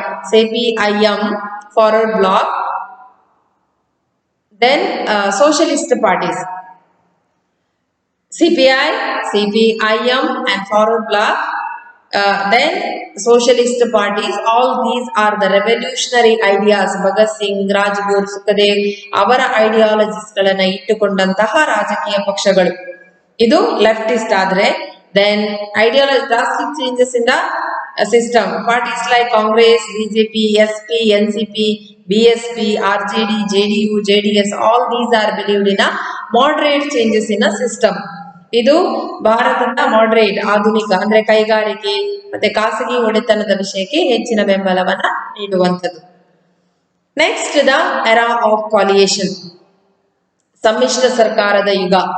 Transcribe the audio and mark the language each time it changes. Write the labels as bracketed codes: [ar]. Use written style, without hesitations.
[en] CPIM, Forward Bloc. Then socialist parties. CPIM and Forward Bloc. Then socialist parties, all these are the revolutionary ideas. [kn] Bhagat Singh, Rajguru, Sukhdev ಅವರ ideologies ಗಳನ್ನ ಇಟ್ಟುಕೊಂಡಂತಹ ರಾಜಕೀಯ ಪಕ್ಷಗಳು. ಇದು leftist ಆದ್ರೆ. [en] Then ideology drastic changes in the system. Parties like Congress, BJP, SP, NCP, BSP, RJD, JDU, JDS, all these are believed in a moderate changes in a system. [kn] ಇದು ಭಾರತದ moderate, ಆಧುನಿಕ ಅಂದ್ರೆ ಕೈಗಾರಿಕೆ ಮತ್ತೆ ಖಾಸಗಿ ಒಡೆತನದ ವಿಷಯಕ್ಕೆ ಹೆಚ್ಚಿನ ಬೆಂಬಲವನ್ನ ನೀಡುವಂಥದ್ದು. [en] next the era of coalition, [kn] ಸಮ್ಮಿಶ್ರ ಸರ್ಕಾರದ ಯುಗ.